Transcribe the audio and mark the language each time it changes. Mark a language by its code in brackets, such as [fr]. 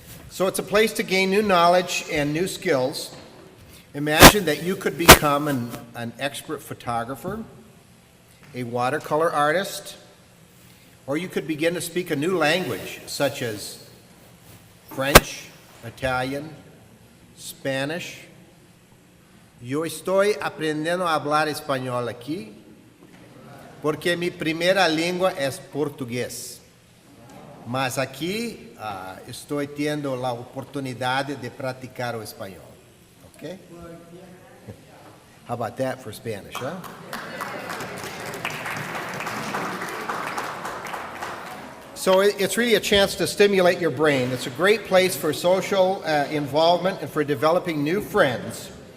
[en] So it's a place to gain new knowledge and new skills. Imagine that you could become an expert photographer, a watercolor artist, Or you could begin to speak a new language, such as French, Italian, Spanish. [es] Yo estoy aprendiendo a hablar español aquí porque mi primera lengua es portugués. Mas aquí estoy teniendo la oportunidad de practicar el español. [en] Okay? How about that for Spanish, huh? So it's really a chance to stimulate your brain. It's a great place for social involvement and for developing new friends.